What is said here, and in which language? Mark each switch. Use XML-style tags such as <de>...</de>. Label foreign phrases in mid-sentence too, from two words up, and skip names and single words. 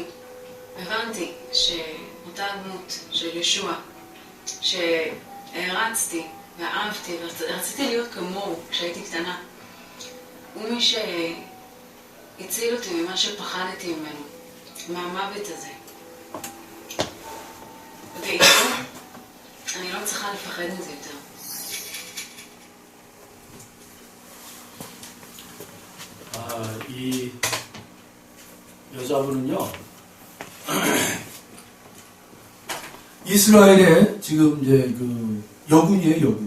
<he>הבנתי שאותה דמות של ישוע, שהערצתי ואהבתי ורציתי להיות כמוהו כשהייתי קטנה, הוא מי שהציל אותי ממה שפחדתי ממנו, מהמוות הזה. ואיתו, אני לא צריכה לפחד מזה יותר.</he> <ko>이 여자분은요, 이스라엘에 지금 이제 그 여군이에요, 여군.</ko>